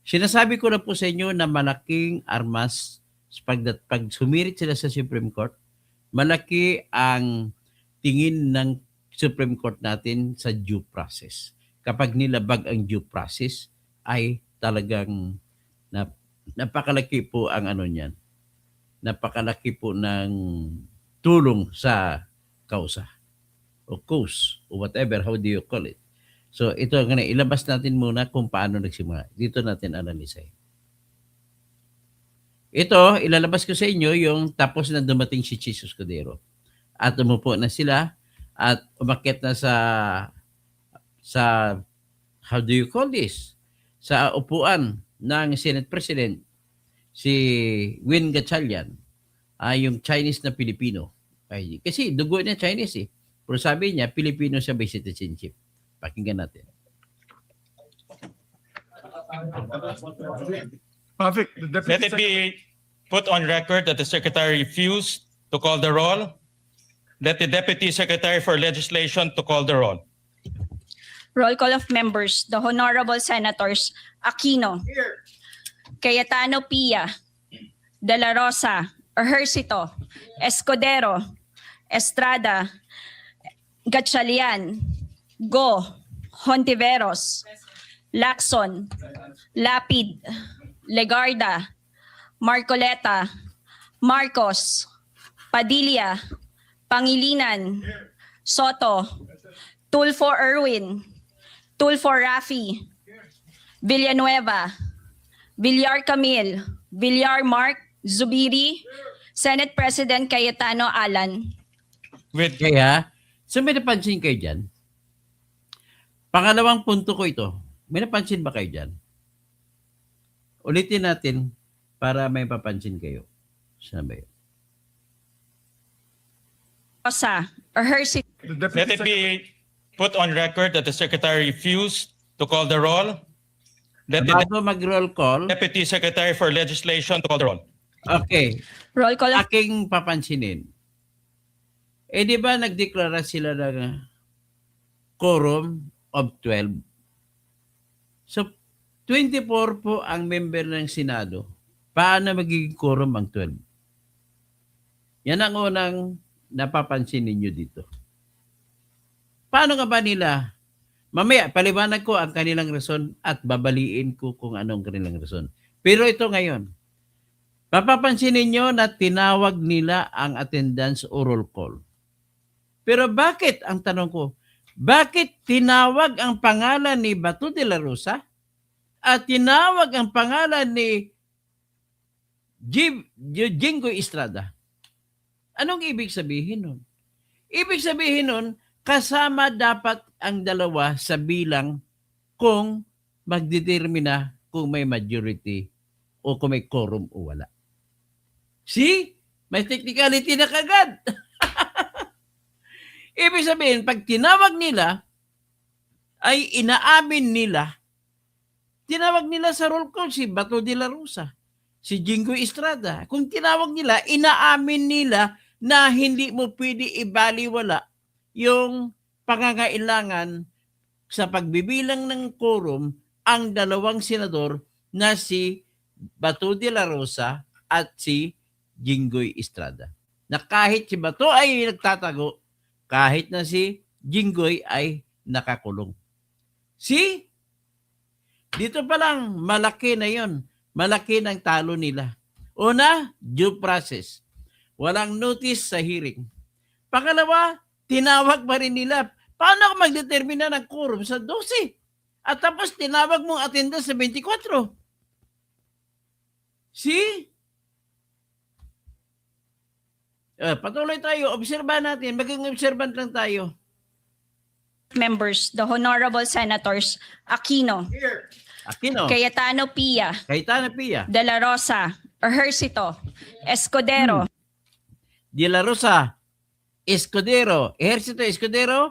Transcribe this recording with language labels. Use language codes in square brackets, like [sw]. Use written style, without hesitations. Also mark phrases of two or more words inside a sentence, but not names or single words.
[tl] Sinasabi ko na po sa inyo na malaking armas pag sumirit sila sa Supreme Court, malaki ang tingin ng Supreme Court natin sa [en] due process. [tl] Kapag nilabag ang [en] due process, [tl] ay talagang napakalaki po ang ano niyan. Napakalaki po ng tulong sa kausa o cause o [en] whatever, how do you call it. [tl] So ito, ilabas natin muna kung paano nagsimula. Dito natin analyze. Ito, ilalabas ko sa inyo yung tapos na dumating si Chis Escudero. At umupo na sila at umakyat na sa [en] how do you call this? [tl] Sa upuan ng Senate President, si Win Gatchalian, yung Chinese na Pilipino. Ay, kasi dugo niya Chinese eh. Pero sabi niya, Pilipino siya [en] by citizenship. [tl] Pakinggan natin. [en] Perfect. The Deputy Let it be put on record that the Secretary refused to call the roll. Let the Deputy Secretary for Legislation to call the roll. Roll call of members, the Honorable Senators Aquino, Cayetano Pia, De La Rosa, Ejercito, Escudero, Estrada, Gatchalian, Go, Hontiveros, Lacson, Lapid, Legarda, Marcoleta, Marcos, Padilla, Pangilinan, Soto, Tulfo Erwin, Tulfo Rafi, Villanueva, Villar Camille, Villar Mark, Zubiri, Senate President Cayetano Alan. With [tl] Kaya, so may napansin kayo dyan? Pangalawang punto ko ito. May napansin ba kayo dyan? Ulitin natin para may papansin kayo. Saan ba yun? [en] Rosa, Ejercito, The let Deputy it be put on record that the Secretary refused to call the roll. Let the [tl] Bago mag- [en] roll call, Deputy Secretary for Legislation to call the roll. okay, roll call of [tl] aking papansinin. Eh di ba nagdeklara sila ng [en] quorum of 12? [tl] So, 24 po ang member ng Senado. Paano magiging quorum ang 12? Yan ang unang napapansin ninyo dito. Paano nga ba nila? Mamaya, paliwanag ko ang kanilang rason at babaliin ko kung anong kanilang rason. Pero ito ngayon, mapapansin ninyo na tinawag nila ang attendance o [en] roll call. [tl] Pero bakit, ang tanong ko, bakit tinawag ang pangalan ni Bato de la Rosa at tinawag ang pangalan ni Jinggoy Estrada? Anong ibig sabihin nun? Ibig sabihin nun, kasama dapat ang dalawa sa bilang kung magdetermina kung may majority o kung may quorum o wala. See? May technicality na kagad. Ibig sabihin, pag tinawag nila, ay inaamin nila, tinawag nila sa [en] roll call [tl] si Bato de la Rosa, si Jinggoy Estrada. Kung tinawag nila, inaamin nila na hindi mo pwede ibaliwala yung pangangailangan sa pagbibilang ng quorum ang dalawang senador na si Bato de la Rosa at si Jinggoy Estrada. Na kahit si Bato ay nagtatago, kahit na si Jinggoy ay nakakulong. See? Dito pa lang, malaki na yon. Malaki ng talo nila. Una, [en] due process. [tl] Walang notice sa hearing. Pangalawa, tinawag pa rin nila. Paano ako magdetermina ng quorum sa 12? At tapos tinawag mong attendance sa 24. See? Patuloy tayo. Obserbahan natin. Maging observant lang tayo. [en] members, the Honorable Senators Aquino, Aquino, Cayetano Pia, Cayetano Pia, De La Rosa, Ejercito, Escudero, De La Rosa, Escudero, Ejercito Escudero,